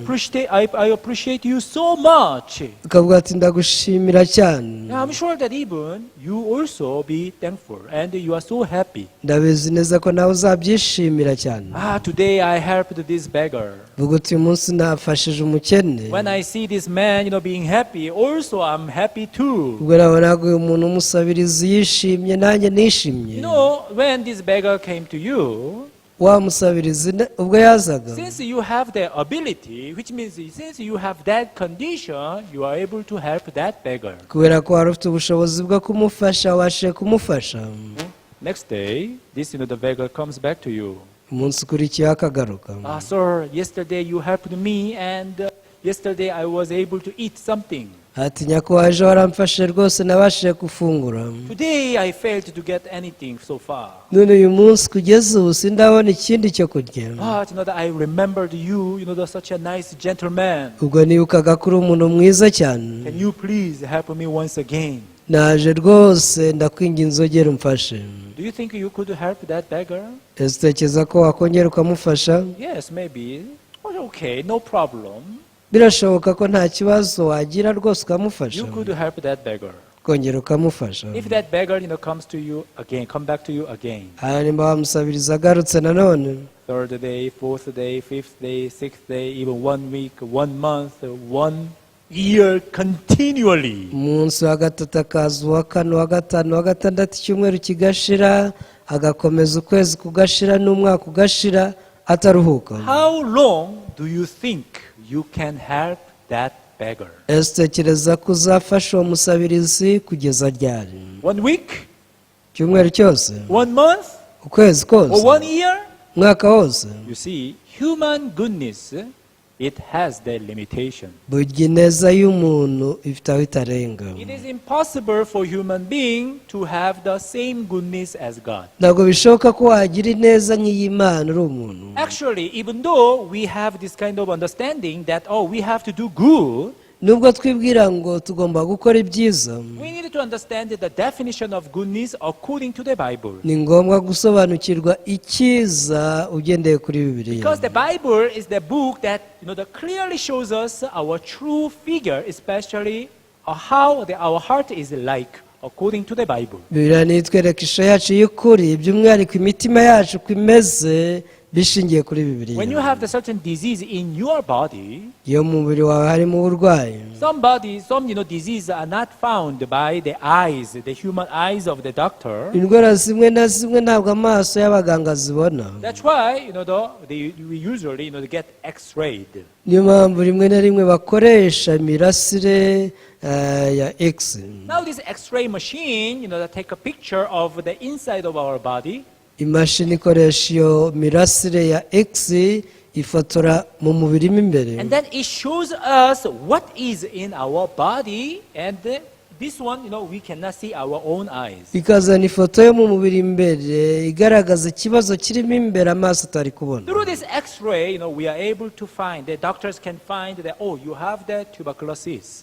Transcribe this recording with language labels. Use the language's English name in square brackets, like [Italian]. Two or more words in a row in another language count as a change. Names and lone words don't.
[English] I appreciate you so much. [Kinyarwanda] ukavuga ati ndagushimira cyane. [English] Yeah, I'm sure that even you also be thankful and you are so happy. [Kinyarwanda] ndabizi neza ko nawe uzabyishimira cyane. [English] Today I helped this beggar. [Kinyarwanda] vuga uti uyu munsi nafashije umukene. [English] When I see this man, being happy, also I'm happy too. [Kinyarwanda] ubwo nabonaga uyu muntu umusabiriza yishimye, nanjye nishimye. [English] When this beggar came to you, [Kinyarwanda] wa musabirizi ubwo yazaga, [English] since you have the ability, which means since you have that condition, you are able to help that beggar. [Kinyarwanda] kubera ko wari ufite ubushobozi bwo kumufasha, wabashije kumufasha. [English] Next day, the beggar comes back to you. [Kinyarwanda] umunsi ukurikiyeho akagaruka. [English] Sir, yesterday you helped me and yesterday I was able to eat something. [Kinyarwanda] ati nyakubahwa ejo waramfashe rwose nabashije gufungura, [English] Today I failed to get anything so far. [Kinyarwanda] none uyu munsi kugeza ubu sindabona ikindi cyo kurya. [English] But I remembered you, such a nice gentleman. [Kinyarwanda] ubwo nibukaga ko uri umuntu mwiza cyane, [English] Can you please help me once again? [Kinyarwanda] naje rwose ndakwinginze ugere umfashe. [English] Do you think you could help that beggar? [Kinyarwanda] ese utekereza ko wakongera ukamufasha? [English] Yes, maybe. Okay, no problem. [Kinyarwanda] birashoboka ko nta kibazo wagira rwose ukamufasha, [English] You could help that beggar. [Kinyarwanda] kongera ukamufasha. [English] If that beggar, comes to you again, come back to you again. [Kinyarwanda] hanyuma wamusabiriza agarutse nanone, [English] 3rd day, 4th day, 5th day, 6th day, even 1 week, 1 month, 1 year continually. [Kinyarwanda] umunsi wa gatatu akaza, uwa kane, uwa gatanu, uwa gatandatu, icyumweru kigashira, agakomeza ukwezi kugashira, n'umwaka ugashira ataruhuka. [English] How long do you think you can help that beggar? [Kinyarwanda] ese utekereza ko uzafasha uwo musabirizi kugeza ryari? [English] 1 week? [Kinyarwanda] icyumweru cyose? [English] 1 month? [Kinyarwanda] ukwezi [English] Or [Kinyarwanda] kose? [English] 1 year? [Kinyarwanda] umwaka wose? [English] You see, human goodness, it has their limitation. [Kinyarwanda] burya ineza y'umuntu ifite aho itarenga. [English] It is impossible for human being to have the same goodness as God. [Kinyarwanda] ntabwo bishoboka ko wagira ineza nk'iy'Imana uri umuntu. [English] Actually, even though we have this kind of understanding that, we have to do good, [Kinyarwanda] nubwo twibwira ngo tugomba gukora ibyiza, [English] we need to understand the definition of goodness according to the Bible. [Kinyarwanda] ni ngombwa gusobanukirwa icyiza ugendeye kuri Bibiliya. [English] Because the Bible is the book that that clearly shows us our true figure, especially how our heart is like according to the Bible. [Kinyarwanda] Bibiliya ni itwereka ishusho yacu y'ukuri, by'umwihariko imitima yacu uko imeze bishingiye kuri Bibiliya. [English] When you have the certain disease in your body, [Kinyarwanda] iyo mu mubiri wawe harimo uburwayi, [English] some diseases are not found by the eyes, the human eyes of the doctor. [Kinyarwanda] indwara zimwe na zimwe ntabwo amaso y'abaganga zibona. [English] That's why we usually get X-rayed. [Kinyarwanda] niyo mpamvu rimwe na rimwe bakoresha imirasire ya X. [English] Now this X-ray machine, that take a picture of the inside of our body. [Kinyarwanda] imashini ikoresha iyo mirasire ya X ifotora mu mubiri mo imbere, [English] And then it shows us what is in our body, and this one, we cannot see our own eyes. [Kinyarwanda] ikazana ifoto yo mu mubiri imbere igaragaza ikibazo kirimo imbere amaso atari kubona. [English] Through this X-ray, we are able to find, the doctors can find that, you have the tuberculosis.